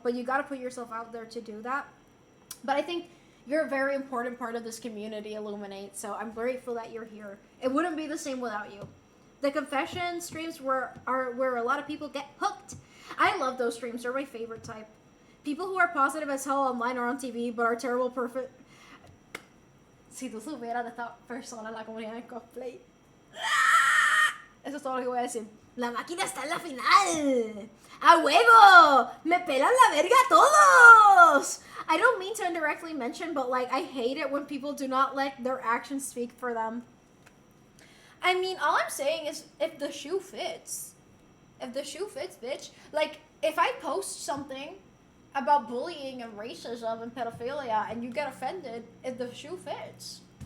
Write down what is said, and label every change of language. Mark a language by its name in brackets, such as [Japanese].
[English] But you got to put yourself out there to do that. But I think you're a very important part of this community, Illuminate. So I'm grateful that you're here. It wouldn't be the same without you. The confession streams are where a lot of people get hooked. I love those streams. They're my favorite type. People who are positive as hell online or on TV, but are terrible perfect. [Spanish] Si tú supieras de esta persona en la comunidad de cosplay. Eso es todo lo que voy a decir. La máquina está en la final. ¡A huevo! ¡Me pelan la verga todos! [English] I don't mean to indirectly mention, but like, I hate it when people do not let their actions speak for them. I mean, all I'm saying is, if the shoe fits. If the shoe fits, bitch. Like, if I post something about bullying and racism and pedophilia and you get offended, if the shoe fits.